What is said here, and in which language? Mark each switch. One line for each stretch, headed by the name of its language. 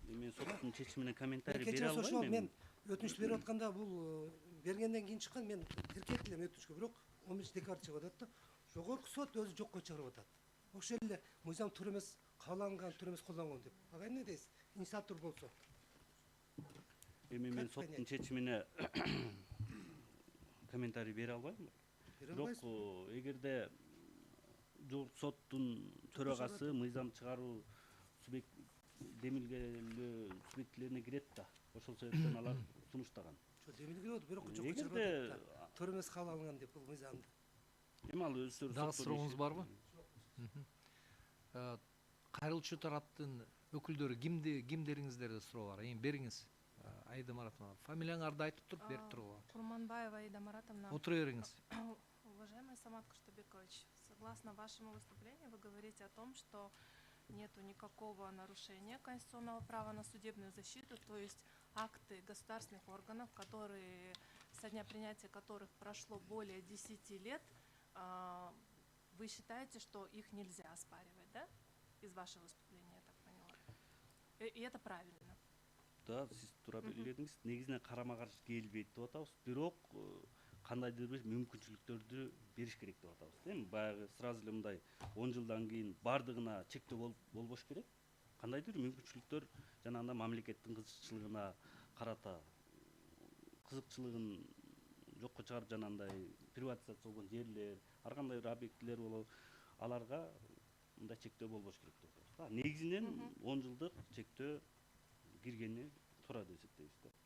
Kyrgyz: Мен соттун чечимине комментарий бере албайм. Ошол мен өтүнүштү берип атканда бул бергенден кийин чыккан, мен тиркеп элем өтүнүчкө, бирок 11 декабрда чыгып атат да. Жогорку сот өзү жокко чыгарып атат. Ошол эле мыйзам туура эмес кабылган, туура эмес колдонгон деп. Ага эмне дейсиз? Инициатор болсо. Эми мен соттун чечимине комментарий бере албайм. Бирок эгерде жогорку соттун төрагасы мыйзам чыгаруу демилгелөө субъектилерине кирет да. Ошол себептен алар сунуштаган. Демилгелөө, бирок жокко чыгарып атат. Туура эмес кабыл алынган деп бул мыйзамды. Эми ал өздөрү дагы сурооңуз барбы? Кайрылуучу тараптын өкүлдөрү кимдериңиздерде суроо бар? Эми бериңиз. Аида Маратовна, фамилияңарды айтып туруп берип туруңузбу? Курманбаева Аида Маратовна. Отура бериңиз.
Russian: Уважаемый Самат Кыштыбекович, согласно вашему выступлению, вы говорите о том, что нету никакого нарушения конституционного права на судебную защиту, то есть акты государственных органов, которые, со дня принятия которых прошло более 10 лет, вы считаете, что их нельзя оспаривать, да? Из вашего выступления, я так поняла. И это правильно.
Kyrgyz: Да, сиз туура билдиңиз. Негизинен карама каршы келбейт деп атабыз, бирок кандайдыр бир мүмкүнчүлүктөрдү бериш керек деп атабыз. Эми баягы сразу эле мындай 10 жылдан кийин бардыгына чектөө болбош керек. Кандайдыр мүмкүнчүлүктөр жанагындай мамлекеттин кызыкчылыгына карата кызыкчылыгын жокко чыгарып жанагындай приватизация болгон жерлер, ар кандай бир объектилер болот, аларга мындай чектөө болбош керек деп атабыз. Негизинен 10 жылдык чектөө киргени туура деп эсептейбиз да.